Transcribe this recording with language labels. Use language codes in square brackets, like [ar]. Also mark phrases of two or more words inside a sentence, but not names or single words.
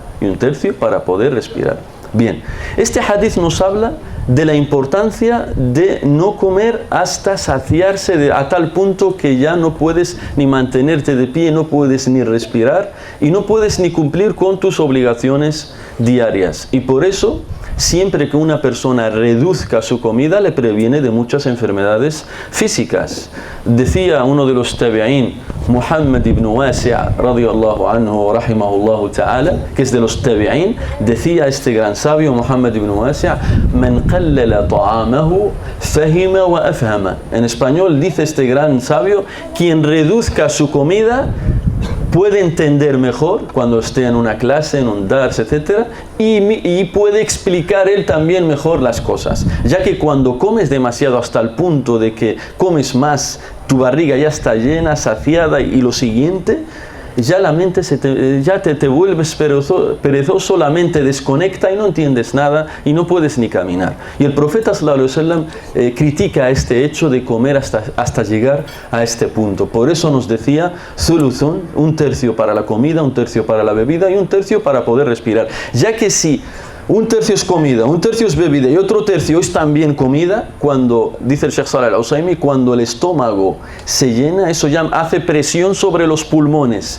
[es] Bien, este hadith nos habla de la importancia de no comer hasta saciarse a tal punto que ya no puedes ni mantenerte de pie, no puedes ni respirar y no puedes ni cumplir con tus obligaciones diarias. Y por eso, siempre que una persona reduzca su comida, le previene de muchas enfermedades físicas. Decía uno de los tabi'in, Muhammad ibn Wasi' [ar] رضي الله عنه رحمه الله تعالى, [es] que es de los tabi'in, decía este gran sabio Muhammad ibn Wasi', [ar] من قلل طعامه فهم وأفهم. [es] En español dice este gran sabio, quien reduzca su comida puede entender mejor cuando esté en una clase, en un dars, etc. Y puede explicar él también mejor las cosas. Ya que cuando comes demasiado hasta el punto de que comes más, tu barriga ya está llena, saciada y lo siguiente, ya la mente te vuelves perezoso, la mente desconecta y no entiendes nada y no puedes ni caminar. Y el profeta [ar] صلى الله عليه وسلم [es] critica este hecho de comer hasta llegar a este punto. Por eso nos decía thuluthun, 1/3 para la comida, 1/3 para la bebida y 1/3 para poder respirar. Ya que si 1/3 es comida, 1/3 es bebida y otro tercio es también comida, cuando, dice el Sheikh Saleh Al-Usaymi, cuando el estómago se llena, eso ya hace presión sobre los pulmones.